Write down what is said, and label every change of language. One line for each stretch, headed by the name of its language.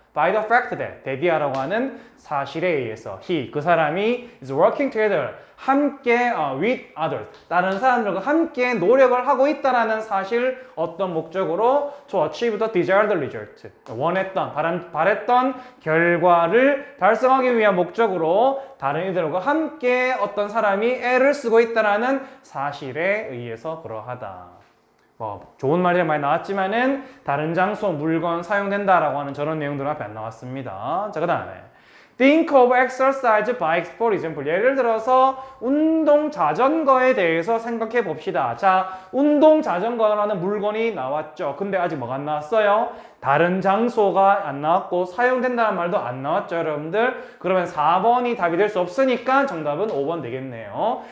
English: By the fact that,
Korean: 대디아라고 하는 사실에 의해서 그 사람이
English: is working together,
Korean: 함께
English: with others,
Korean: 다른 사람들과 함께 노력을 하고 있다라는 사실, 어떤 목적으로
English: to achieve the desired result,
Korean: 원했던, 바랬던 결과를 달성하기 위한 목적으로 다른 이들과 함께 어떤 사람이 애를 쓰고 있다라는 사실에 의해서 그러하다. 좋은 말이 많이 나왔지만은 다른 장소, 물건 사용된다라고 하는 저런 내용들은 앞에 안 나왔습니다. 자, 그 다음에
English: Think of exercise bikes, for example.
Korean: 예를 들어서 운동 자전거에 대해서 생각해 봅시다. 자, 운동 자전거라는 물건이 나왔죠. 근데 아직 뭐가 안 나왔어요? 다른 장소가 안 나왔고 사용된다는 말도 안 나왔죠, 여러분들. 그러면 4번이 답이 될 수 없으니까 정답은 5번 되겠네요.